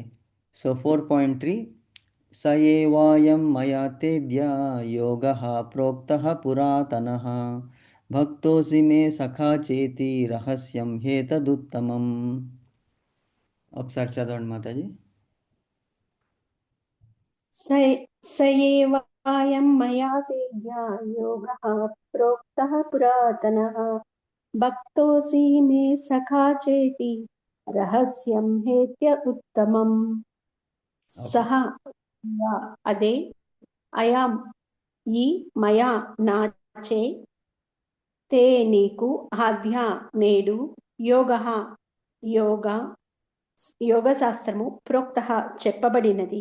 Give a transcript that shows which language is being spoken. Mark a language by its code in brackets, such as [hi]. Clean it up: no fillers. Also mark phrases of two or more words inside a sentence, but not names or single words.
[sa] సో 4.3 స ఏవాయం మయా తేద్య యోగః ప్రోక్తః పురాతనః భక్తోసి మే సఖా చేతి రహస్యం హేతదుత్తమం. [te] ఒకసారి చదవండి మాతాజీ. [sa] स एवायं मया तेज्ञा योगः प्रोक्तः पुरातनः भक्तोऽसि मे सखा चेति రహస్యం హేత్య ఉత్తమం. [te] సహ అదే, అయాం ఈ, మయా నాచే, తే నీకు, ఆద్య నేడు, యోగ యోగ శాస్త్రము, ప్రోక్త చెప్పబడినది,